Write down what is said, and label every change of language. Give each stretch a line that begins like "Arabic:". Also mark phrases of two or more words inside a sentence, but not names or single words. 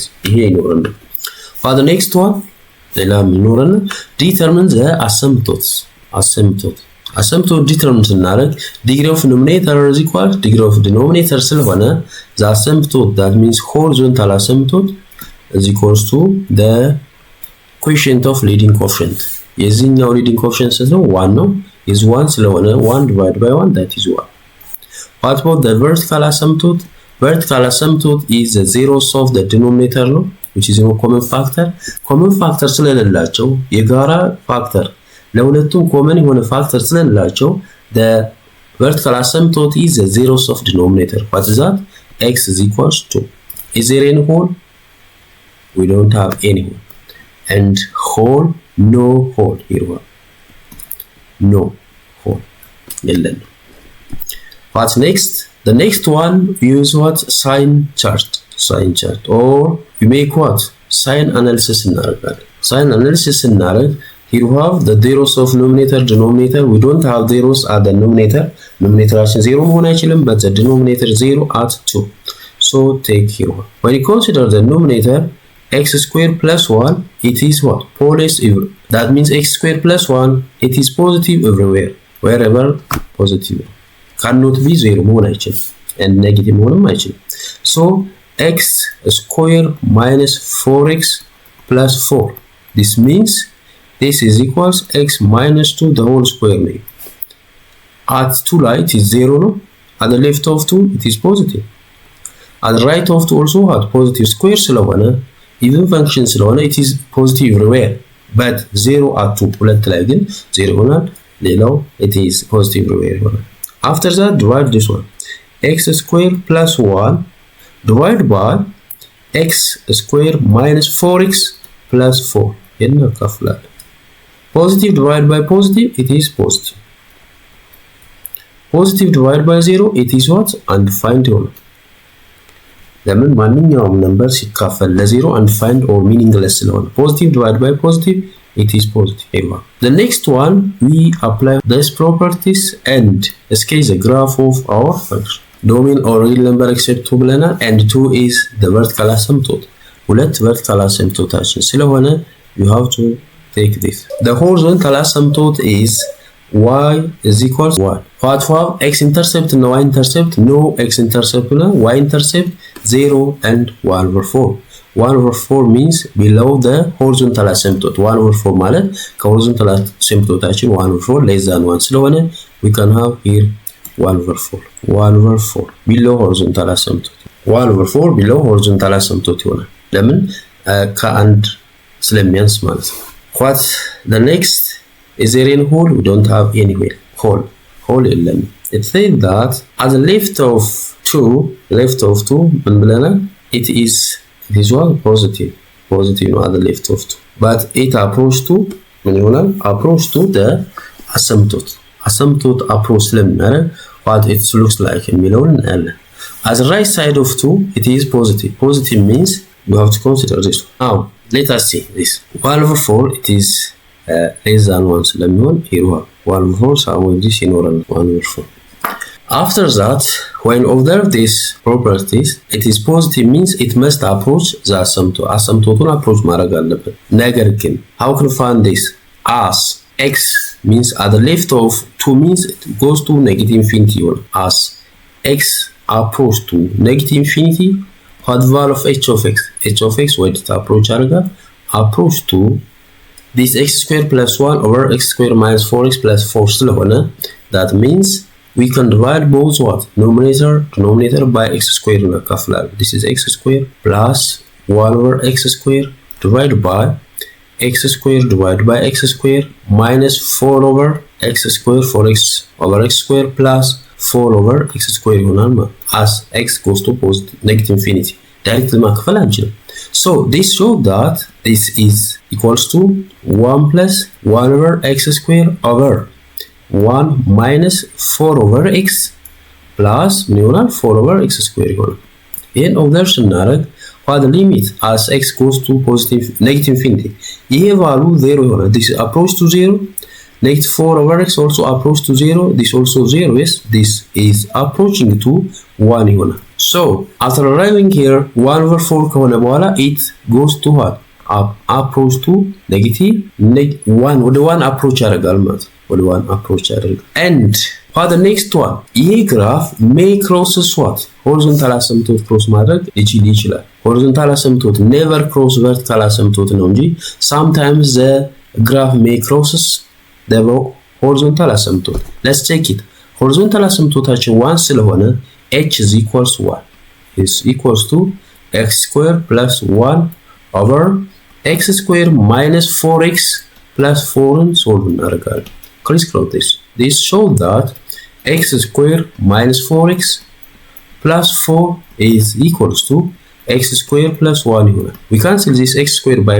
English: Here, for the next one, determine the asymptotes. Asymptote determine ስናደርግ degree of numerator is equal to degree of denominator ስለሆነ the asymptote, that means horizontal asymptote, is equals to the coefficient of leading coefficient. የዚህኛው leading coefficient
Amharic: ነው 1 ነው
English: is 1 ስለሆነ 1 divided by 1, that is 1. What about the vertical asymptote? Vertical asymptote is the zeros of the denominator ነው, which is no common factor. Common factor
Amharic: ስለሌላቸው የጋራ ፋክተር ለሁለቱም ኮመን የሆነ ፋክተር ስለሌላቸው
English: the vertical asymptote is the zeros of denominator. What is that? X is equals to, is there any whole? We don't have any whole. And whole, no whole. Here, no whole. What's next? The next one, use what? Sign chart. Or you make what? Sign analysis እናደርጋለን። Sign analysis እናደርግ. Here we have the zeros of numerator, denominator. We don't have zeros at the numerator. Numerator is 0
Amharic: መሆን አይችልም,
English: but the denominator 0 at 2. So take here. When you consider the numerator, x squared plus 1, it is what? Positive. That means x squared plus 1, it is positive everywhere. Wherever positive. Cannot be 0
Amharic: መሆን አይችልም,
English: and negative
Amharic: መሆንም አይችልም.
English: So x squared minus 4x plus 4. This means this is equals x minus 2 the whole square. At 2 right it is 0 no? At the left of 2 it is positive. At the right of 2 also had positive square ስለሆነ even function ስለሆነ it is positive everywhere, but 0 at 2
Amharic: ሁለት ላይ ግን 0 ይሆናል፣ ሌላው
English: it is positive everywhere ይሆናል። After that, divide this one. X squared plus 1 divided by x squared minus 4x plus 4. እናካፍላለን። Positive divided by positive, it is positive. Positive divided by 0, it is what? Undefined
Amharic: ይሆናል። ለምን ማንኛውም ነምበር ሲካፈል ለ0
English: undefined or meaningless ስለሆነ positive divided by positive, it is positive. The next one, we apply these properties and sketch the graph of our function. Domain or real number except 2 ብለናል, and 2 is the vertical asymptote. ሁለት vertical asymptoteችን ስለሆነ you have to take this. The horizontal asymptote is y is equals 1. What for x-intercept and y-intercept? No x-intercept and y-intercept 0 and 1 over 4. 1 over 4 means below the horizontal asymptote. 1 over 4 ማለት ከሆሪዞንታል asymptoteችን 1 over 4 less than 1 ስለሆነ we can have here 1 over 4. 1 over 4 below horizontal asymptote. 1 over 4 below horizontal asymptote
Amharic: ይሆናል። ለምን ከአንድ ስለሚያንስ ማለት ነው።
English: What the next? Is there any hole? We don't have any hole የለም። It says that at the left of 2
Amharic: ምን ብለናል?
English: It is what? Positive ነው at the left of 2. But it approach to
Amharic: ምን ይሆናል?
English: Approach to the asymptote approach ስለምናደርግ what it looks like
Amharic: የሚለውን እናያለን።
English: At the right side of 2, it is positive. Positive means you have to consider this. Now let us see this. 1 over 4, it is less than 1 ስለሚሆን here we have 1 over 4 somewhere this ይኖራል 1 over 4. After that, when observe these properties, it is positive means it must approach the asymptote. asymptoteን approach
Amharic: ማድረግ አለበት። ነገር ግን
English: how can we find this? As x means at the left of 2 means it goes to negative infinity ይሆናል። As x approach to negative infinity, what value of h of x ወዴት approach ያደርጋል? Approach to this x squared plus 1 over x squared minus 4x plus 4 ስለሆነ that means we can divide both what? Denominator by x squared እናካፍላለን። This is x squared plus 1 over x squared divided by x square divided by x square minus 4 over x square 4x over x square plus 4 over x square
Amharic: ይሆናል ማለት
English: as x goes to negative infinity directly
Amharic: ማከፈል አንችልም
English: so this shows that this is equals to 1 plus 1 over x square over 1 minus 4 over x plus
Amharic: ምን ይሆናል
English: 4 over x square
Amharic: ይሆናል ይሄን ኦብዘርቭ ስናደርግ
English: while the limit as x goes to negative infinity ይሄ value 0 ይሆናል this approach to 0 negative 4 over x also approach to 0 this also 0 yes this is approaching to 1 ይሆናል so after arriving here 1 over 4
Amharic: ከሆነ በኋላ
English: it goes to what approach to negative 1 ወደ 1 approach
Amharic: ያደርጋል ማለት ወደ 1
English: approach ያደርጋል and for the next one
Amharic: ይሄ ግራፍ
English: may crosses what horizontal asymptote cross
Amharic: ማድረግ ይችላል
English: horizontal asymptote never cross vertical asymptote
Amharic: ነው እንጂ
English: sometimes the graph may crosses the horizontal asymptote let's check it horizontal asymptoteችን 1 ስለሆነ h is equals to 1 is equals to x square plus 1 over x square minus 4x plus 4 and solve እናደርጋለን crisscross this shows that x square minus 4x plus 4 is equals to x square plus 1 ይሆናል we cancel this x square by